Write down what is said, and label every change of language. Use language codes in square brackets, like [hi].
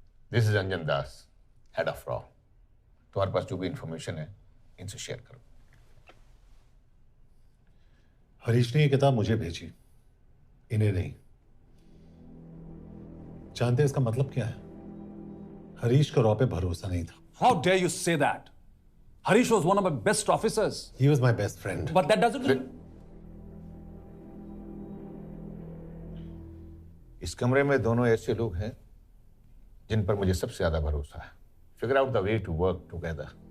[en] This is Anjan Das, head of RAW. [hi] तुम्हारे पास जो भी इंफॉर्मेशन है इनसे शेयर करो। हरीश ने ये किताब मुझे भेजी, इन्हें नहीं। जानते हैं इसका मतलब क्या है? हरीश को रॉ पे भरोसा नहीं था। [en] How dare you say that? Harish was one of my best officers. He was my best friend. But that doesn't. [hi] इस कमरे में दोनों ऐसे लोग हैं जिन पर मुझे सबसे ज्यादा भरोसा है। [en] Figure out the way to work together.